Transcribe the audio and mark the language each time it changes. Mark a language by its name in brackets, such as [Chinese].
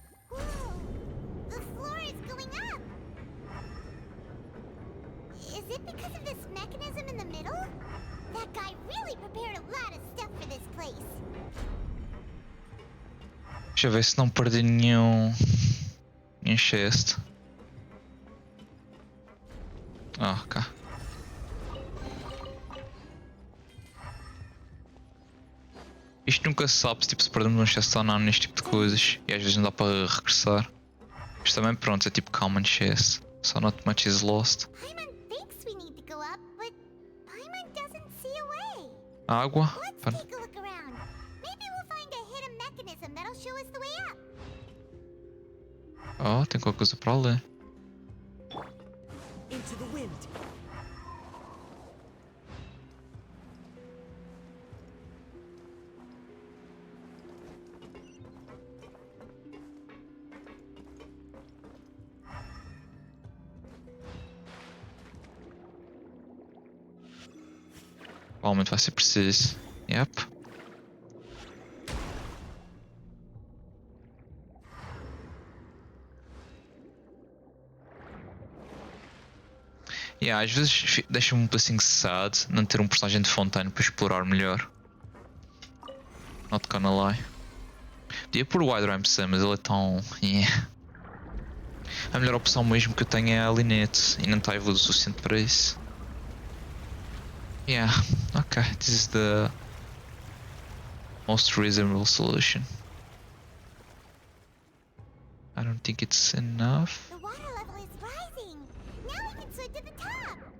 [English] Whoa, the floor is going up. Is it because of this mechanism in the middle? That guy really prepared a lot of stuff for this place. [Portuguese] Deixa eu ver se não perdi nenhum chest. Ah, ok. Isto nunca se sabe tipo, se perdemos um chest ou não neste tipo de coisas. E às vezes não dá para regressar. Isto também pronto, é tipo common chest. [English] So not much is lost. Paimon thinks we need to go up, but Paimon doesn't see a way. [Portuguese] Água. [English] Let's take a look around. Maybe we'll find a hidden mechanism that'll show us the way up. [Portuguese] Oh, tem qualquer coisa para ler. [English] Into the wind. [Portuguese] Provavelmente vai ser preciso. Yep. Yeah, às vezes deixa-me um pouquinho sad não ter um personagem de Fontaine para explorar melhor. [English] Not gonna lie. [Portuguese] Podia pôr o Wide Ramp Sam, mas ele é tão... Yeah. A melhor opção mesmo que eu tenho é a Linette e não está evoluído o suficiente para isso. [English] Yeah, okay, this is the most reasonable solution. I don't think it's enough. The water level is rising. Now we can swim to the top.